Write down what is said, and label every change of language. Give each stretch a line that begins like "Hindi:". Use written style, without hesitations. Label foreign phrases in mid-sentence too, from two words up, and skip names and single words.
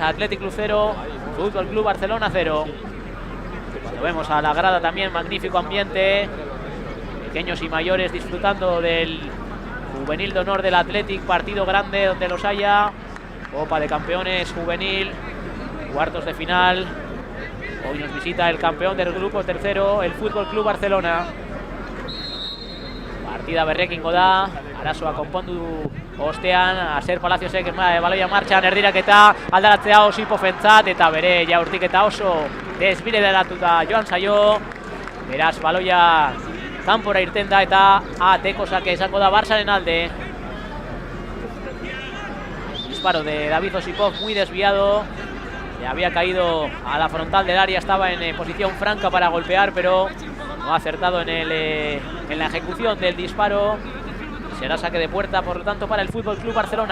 Spanish: Athletic Club 0, Fútbol Club Barcelona 0. Lo vemos a la grada también, magnífico ambiente, pequeños y mayores disfrutando del juvenil de honor del Athletic, partido grande donde los haya, Copa de Campeones juvenil, cuartos de final. Hoy nos visita el campeón del grupo tercero, el Fútbol Club Barcelona.
Basque: Partida berrekingo da, arazoa konpondu ostean, Aser Palaciosek baloia martxan, erdiraketa aldaratzea Osipofentzat, eta bere jaurtiketa oso desbideratuta joan zaio. Beraz baloia kanpora irten da eta ateko sake izango da Barçaren alde.
Spanish: Disparo de David Osipov muy desviado. Le había caído a la frontal del área, estaba en posición franca para golpear, pero no ha acertado en la ejecución del disparo. Será saque de puerta, por lo tanto, para el FC Barcelona.